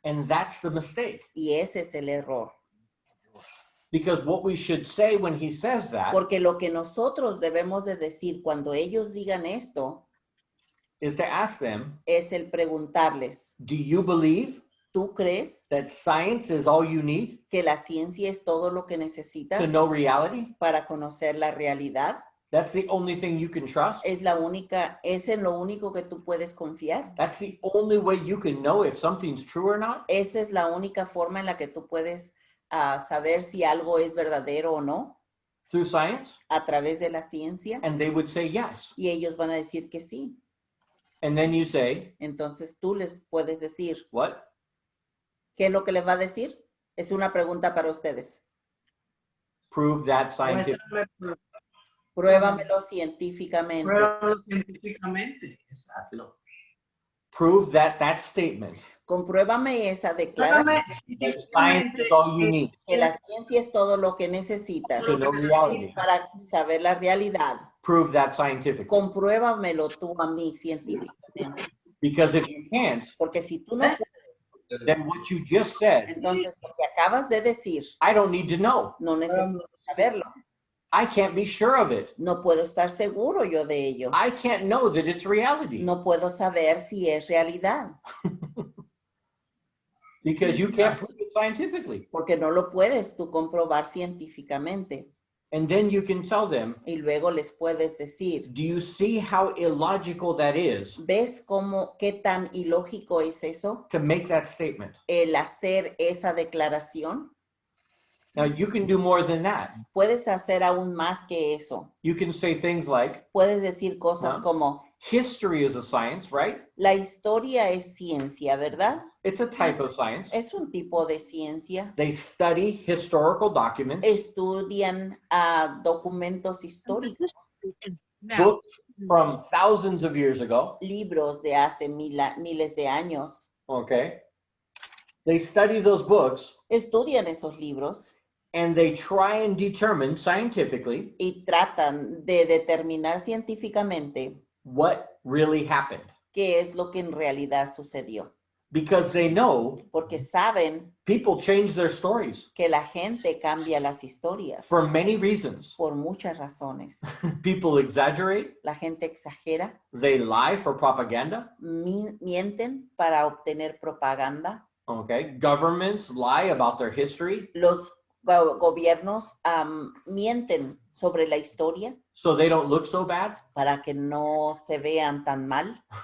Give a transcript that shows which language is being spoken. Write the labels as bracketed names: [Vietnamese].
[English] And that's the mistake. [Spanish] y ese es el error. [English] Because what we should say when he says that [Spanish] Porque lo que nosotros debemos de decir cuando ellos digan esto [English] is to ask them, [Spanish] es el preguntarles, [English] do you believe [Spanish] ¿tú crees [English] that science is all you need [Spanish] que la ciencia es todo lo que necesitas [English] to know reality? [Spanish] para conocer la realidad? [English] That's the only thing you can trust. [Spanish] Es en lo único que tú puedes confiar. [English] That's the only way you can know if something's true or not. [Spanish] Esa es la única forma en la que tú puedes saber si algo es verdadero o no, [English] Through science. [Spanish] a través de la ciencia. [English] And they would say yes. [Spanish] Y ellos van a decir que sí. [English] And then you say, [Spanish] Entonces tú les puedes decir, [English] what? [Spanish] ¿qué es lo que les va a decir? Es una pregunta para ustedes. [English] Prove that scientific. [Spanish] Muéstrame, Pruébamelo científicamente. pruébalo científicamente. Exacto. [English] Prove that that statement, [Spanish] Compruébame esa declaración, Pruébame [English] that science is all you need [Spanish] que la ciencia es todo lo que necesitas [English] to know reality. [Spanish] para saber la realidad. [English] Prove that scientifically. [Spanish] Compruébamelo tú a mí científicamente. [English] Because if you can't, [Spanish] Porque si tú no puedes, [English] then what you just said, [Spanish] entonces lo que acabas de decir, [English] I don't need to know. [Spanish] no necesitas saberlo. [English] I can't be sure of it. [Spanish] No puedo estar seguro yo de ello. [English] I can't know that it's reality [Spanish] No puedo saber si es realidad, [English] because you can't prove it scientifically. [Spanish] porque no lo puedes tú comprobar científicamente. [English] And then you can tell them, [Spanish] Y luego les puedes decir, [English] do you see how illogical that is [Spanish] ¿ves qué tan ilógico es eso? [English] to make that statement? [Spanish] El hacer esa declaración. [English] Now, you can do more than that. [Spanish] Puedes hacer aún más que eso. [English] You can say things like, [Spanish] Puedes decir cosas como, [English] history is a science, right? [Spanish] la historia es ciencia, ¿verdad? [English] It's a type of science. [Spanish] Es un tipo de ciencia. [English] They study historical documents, [Spanish] Estudian documentos históricos, [English] books from thousands of years ago, [Spanish] libros de hace miles de años. [English] okay? They study those books [Spanish] Estudian esos libros [English] and they try and determine scientifically [Spanish] y tratan de determinar científicamente [English] what really happened [Spanish] qué es lo que en realidad sucedió. [English] because they know [Spanish] Porque saben [English] people change their stories [Spanish] que la gente cambia las historias [English] for many reasons. [Spanish] por muchas razones. [English] People exaggerate, [Spanish] La gente exagera, [English] they lie for propaganda, [Spanish] mienten para obtener propaganda. [English] okay? Governments lie about their history [Spanish] Los gobiernos mienten sobre la historia [English] so they don't look so bad. [Spanish] para que no se vean tan mal.